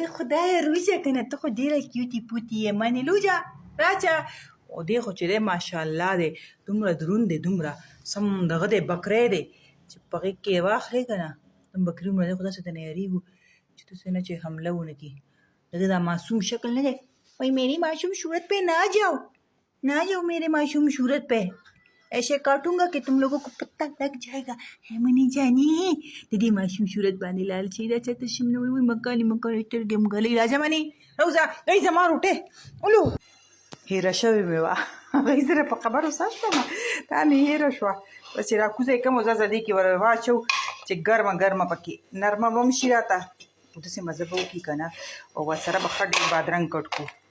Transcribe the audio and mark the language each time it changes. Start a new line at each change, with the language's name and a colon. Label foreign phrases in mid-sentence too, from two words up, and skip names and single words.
Pashto: وایي خدایه روجه که نه ته خو ډېره کیوتي پوتي یې منې لوجه راچه. او دې خو چې دی ماشاءالله دی دومره دروند دی دومره سم دغه دی بکری دی چې په غېږ کې یې واخلې که نه دوم بکري دومره دی خو داسې ته نه یارېږو چې داسې نه چې حمله ونه کړي. دغه دا معصوم شکل نه دی.
Urdu: وایي میری معصوم صورت پہ نہ جاؤ نہ جاؤ میرے معصوم صورت پہ ایسے کاٹوں گا کہ تم لوگوں کو پتہ لگ جائے گا.
Pashto: ہے منی جانی د دې معصوم صورت باندې لال چې دا چاته شم نه وایي مکانې مکانې سترګې مږلۍ. راځه منې راوځه ای زما روټۍ اولو هېره شوې مې وه هغې سره په خبرو سه شومه دا مې هېره شوه. بس چې راکوزه یې کړم او ځه دې کې ور واچو چې ګرمه ګرمه پکې نرمه به هم شي راته داسې مزه به وکړي که نه او ورسره به ښه ډېر بادرنګ کټ کړو.